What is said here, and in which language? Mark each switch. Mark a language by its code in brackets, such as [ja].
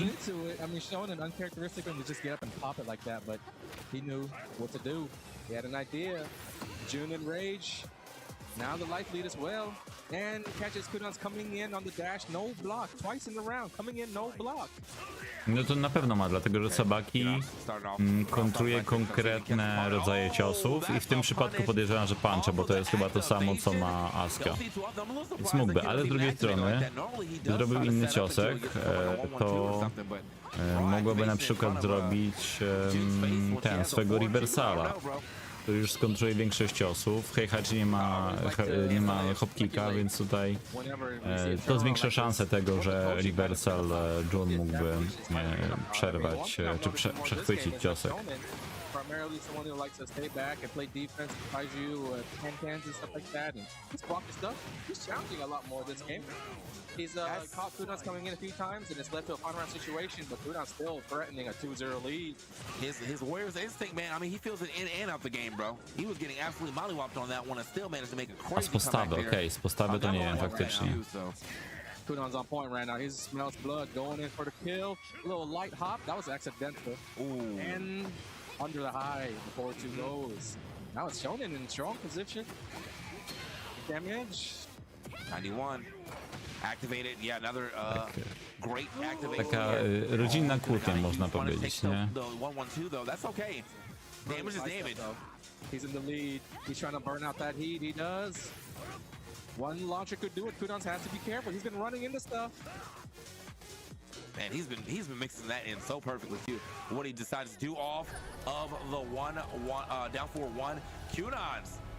[en] Runs into it. I mean, Shonen uncharacteristic him to just get up and pop it like that, but he knew what to do. He had an idea. June and Rage. Now the life lead as well. And catches Kudans coming in on the dash, no block. Twice in the round, coming in, no block. [pl] No to na pewno ma, dlatego że sabaki kontruje konkretne rodzaje ciosów i w tym przypadku podejrzewam, że puncha, bo to jest chyba to samo co ma Asuka. Więc mógłby, ale z drugiej strony gdy zrobił inny ciosek, to mogłoby na przykład zrobić ten swego reversala. To już skontruje większość ciosów. Heihachi nie ma hopkicka, więc tutaj to zwiększa szansę tego, że reversal Jun mógłby przerwać czy przechwycić ciosek. [en] Primarily someone who likes to stay back and play defense, Kaiju, Tekken and stuff like that. And his blocking stuff, he's challenging a lot more this game. He's caught Kudans coming in a few times, and it's led to a final round situation, but Kudans still threatening a 2-0 lead. His Warriors Instinct, man, I mean, he feels it in and out the game, bro. He was getting absolutely mollywopped on that one and still managed to make a [pl] A z [en] crazy [pl] postawy, [en] comeback [pl] okej, z postawy to nie wiem faktycznie. [en] Kudans on point right now. He smells blood going in for the kill. A little light hop. That was accidental. Ooh. And under the high before 2 goes. Now it's Shonen in strong position. Damage. 91. Activated. Yeah, another great activation. [pl] Taka rodzinna kłótnia, można powiedzieć, nie? [en] The 1-1-2 though, that's okay. Damage is damage. He's in the lead. He's trying to burn out that heat. He does. One launcher could do it. Kudans has to be careful. He's been running into stuff. Man, he's been mixing that in so perfectly too. What he decides to do off of the down 4-1, Kudans.